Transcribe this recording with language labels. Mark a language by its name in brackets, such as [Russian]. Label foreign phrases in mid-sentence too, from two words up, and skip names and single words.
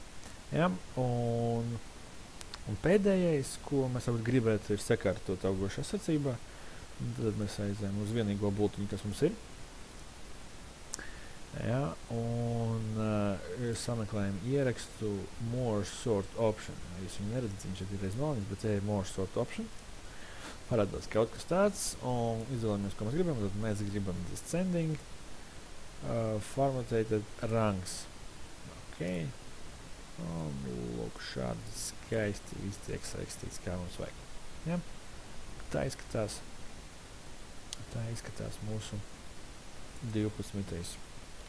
[Latvian] Ja? Un pēdējais, ko mēs gribētu, ir sakārtot augošā secībā. Tad mēs aizējam uz vienīgo bultiņu, kas mums ir. Ja, un sameklējam ierakstu [English] more sort option. [Latvian] Jūs viņu neredzat, viņš ir reiz malīgs, bet te ir [English] more sort option. [Latvian] Parādās kaut kas tāds, un izvēlamies, ko mēs gribam. Tad mēs gribam [English] descending, formatēted rangs. [Latvian] Ok. Un lūk, šādi skaisti viss tiek sarakstīts, kā mums vajag. Ja? Tā izskatās mūsu 12.